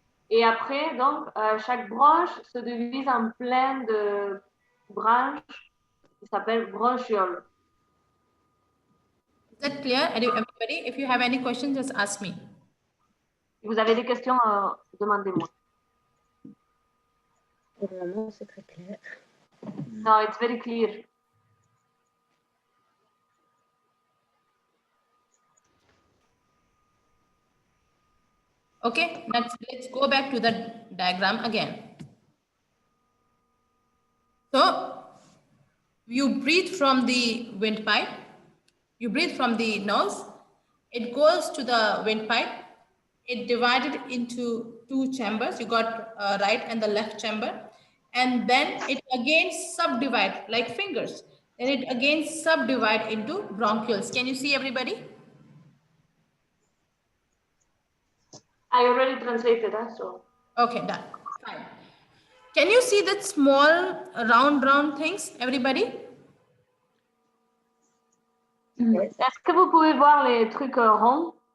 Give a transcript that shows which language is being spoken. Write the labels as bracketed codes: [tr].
[fr] Et après, donc, chaque branche se divise en plein de branches qui s'appellent branchioles. [en] is that clear? Everybody, if you have any questions, just ask me. [fr] Si vous avez des questions, demandez-moi. Pour le moment, c'est très clair. [en] No, it's very clear. Okay, let's go back to the diagram again. So you breathe from the windpipe, you breathe from the nose, it goes to the windpipe, it divided into two chambers, you got right and the left chamber, and then it again subdivide like fingers, then it again subdivide into bronchioles. Can you see everybody? I already translated that, so. Okay, done. Fine. Can you see that small round things, everybody? Yes. [fr] Est-ce que vous pouvez voir les trucs ronds?